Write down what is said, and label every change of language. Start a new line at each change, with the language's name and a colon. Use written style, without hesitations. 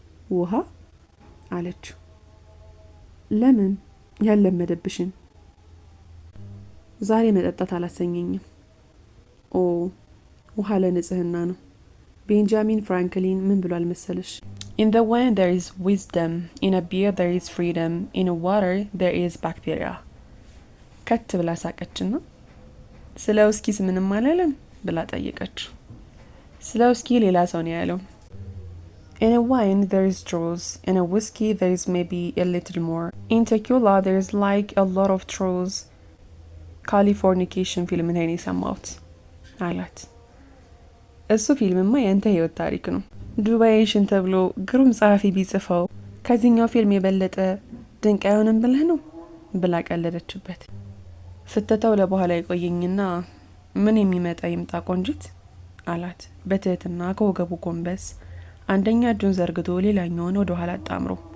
Amharic: ውሃ አለችው። ለምን ያለመደብሽን? ዛሬ መጠጣት አላሰኘኝም። ኦ ውሃ ለንጽህና ነው። ቤንጃሚን ፍራንክሊን ምን ብሏል መሰለሽ?
English: In the wine there is wisdom, in a beer there is freedom, in a water there is bacteria.
Amharic: ከት ብላ ሳቀችና ስለ ውስኪስ ምንም አላለም ብላ ጠየቀችው። ስለ ውስኪ ሌላ ሰው ነው ያለው።
English: In a wine there is truth, in a whiskey there is maybe a little more. In tequila there is like a lot of truth.
Amharic: ካሊፎርኒኬሽን ፊልም ላይ ነው የሰማሁት አላት። እሱ ፊልምማ የአንተ ህይወት ታሪክ ነው። ዱባይሽን ተብሎ ግሩም ጸሐፊ ቢጽፈው ከዚህኛው ፊልም የበለጠ ድንቅ አይሆንም ብለህ ነው ብላ ቀለደችበት። ፍተታው ለበኋላ ይቆየኝና ምን የሚመጣ ይምጣ ቆንጅት አላት በትህትና ከወገቡ ጎንበስ አንደኛ እጁን ዘርግቶ ሌላኛውን ወደ ኋላ አጣምሮ።